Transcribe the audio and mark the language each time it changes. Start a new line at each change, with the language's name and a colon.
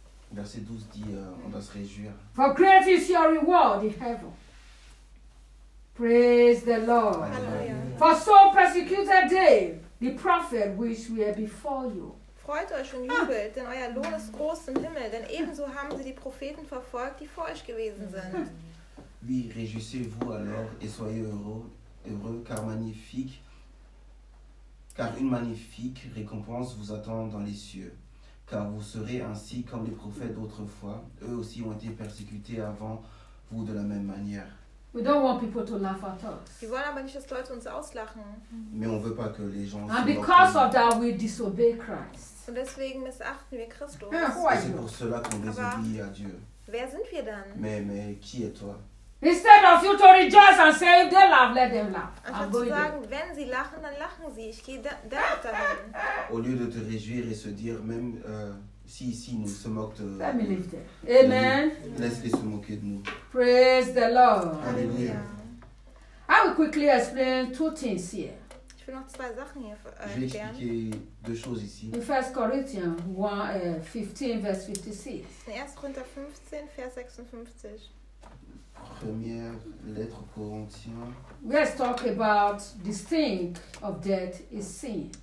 French: Verset 12 dit on doit se réjouir.
English: For great is your reward in heaven. Praise the Lord. Hallelujah. For so persecuted they, the prophet which were before you.
German: Freut euch und jubelt, denn euer Lohn ist groß im Himmel, denn ebenso haben sie die Propheten verfolgt, die vor euch gewesen sind.
French: Oui, réjouissez-vous alors et soyez heureux car magnifique. Car une magnifique récompense vous attend dans les cieux. Car vous serez ainsi comme les prophètes d'autrefois. Eux aussi ont été persécutés avant vous de la même manière.
English: We don't want people to laugh at us.
German: Wir wollen aber nicht, dass Leute uns auslachen.
French: Mais on veut pas que les gens.
English: And because of that, we disobey Christ.
German: Und deswegen missachten wir Christus.
French: Et c'est pour cela qu'on désobéit à Dieu.
German: Wer sind wir dann?
French: Mais qui es-tu?
English: Instead of you to rejoice and say, if they laugh, let them laugh.
German: Anstatt zu sagen, wenn sie lachen, dann lachen sie. Ich gehe dort dahin.
French: Au lieu de te réjouir et se dire, même si nous se moquent de nous.
English: Let me leave there. Amen.
French: Laisse-les se moquer de nous.
English: Praise the Lord.
French: Alléluia.
English: I will quickly explain two things here.
German: Ich will noch zwei Sachen hier erklären.
French: Je vais expliquer deux choses ici.
English: In 1 Corinthians 15, verse 56. In 1 Corinthians 15, verse 56.
French: Première lettre aux Corinthiens.
English: Let's talk about the sting of death is sin.